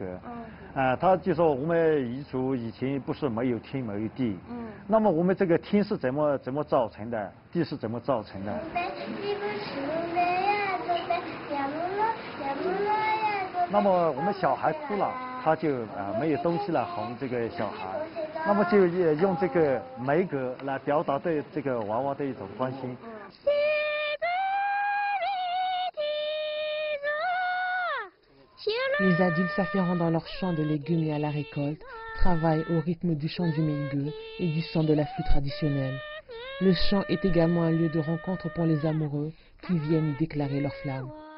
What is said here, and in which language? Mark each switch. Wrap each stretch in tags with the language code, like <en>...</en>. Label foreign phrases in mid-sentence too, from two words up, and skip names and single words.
<zh>它就说我们彝族以前不是没有天没有地，那么我们这个天是怎么造成的，地是怎么造成的？那么我们小孩哭了，他就没有东西来哄这个小孩，那么就用这个梅歌来表达对这个娃娃的一种关心。</zh> <fr>Les adultes s'affairant dans leurs champs de légumes et à la récolte, travaillent au rythme du chant du Meïgue et du son de la flûte traditionnelle. Le chant est également un lieu de rencontre pour les amoureux qui viennent y déclarer leur flamme.</fr>